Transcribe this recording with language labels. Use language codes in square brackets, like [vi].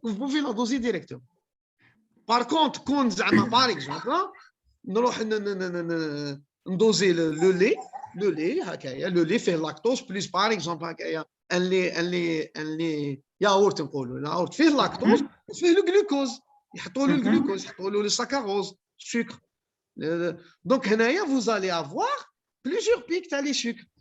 [fr] Vous pouvez la doser directement. Par contre, [ar] كون زعما [fr] par exemple [ar] نروح ندوزي [fr] le lait [ar] هكايا [fr] le lait fait lactose plus par exemple هكايا un lait yaourt [ar] نقولوا [fr] yaourt [ar] فيه [fr] lactose [ar] وفيه [fr] le glucose. [ar] يحطوا له الجلوكوز يحطوا له السكروز sucre. [fr] Donc [ar] هنايا [fr] vous allez avoir plusieurs pics [ar] تاع [fr] les sucres.